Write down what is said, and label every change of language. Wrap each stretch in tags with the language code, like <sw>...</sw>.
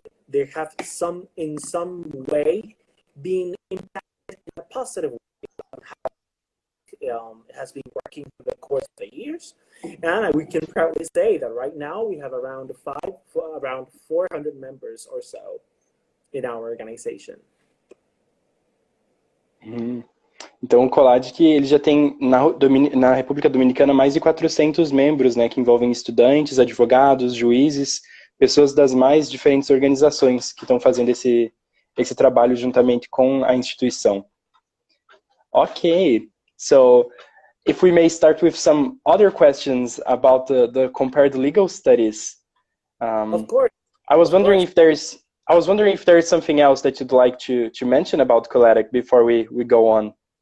<en>They have in some way been impacted in a positive way on how it has been working for the course of the years. And we can proudly say that right now we have around 400 members or so in our organization.</en> <pt>Então, o COLADIC, ele já tem, na República Dominicana, mais de 400 membros, né, que envolvem estudantes, advogados, juízes, pessoas das mais diferentes organizações que estão fazendo esse trabalho juntamente com a instituição.</pt> <en>Okay, so if we may start with some other questions about the compared legal studies. Of course. I was wondering if there's something else that you'd like to mention about COLADIC before we go on.</en>